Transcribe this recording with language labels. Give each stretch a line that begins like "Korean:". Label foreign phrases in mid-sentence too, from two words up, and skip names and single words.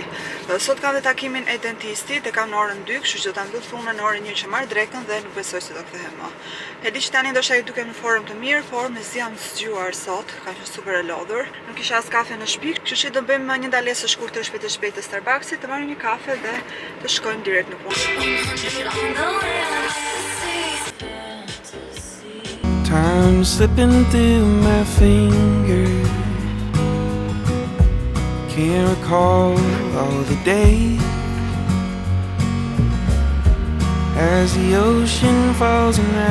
Albanian: Sot kam dhe takimin e dentistit, e kam në orën 2, kështu që do ta mbyll thunën në orën 1 që marr drekën dhe nuk besoj se do kthehem më. E di që tani ndoshta ju duket në formë të mirë, por mezi jam zgjuar sot, kam qenë super e lodhur. Nuk kisha as kafe në shtëpi, kështu që do bëjmë një ndalesë të shkurtër shpejt të Starbucksit, të marrim një kafe dhe të shkojmë direkt në punë.
English: Time slipping through my fingers. Can't recall all the days as the ocean falls and rises.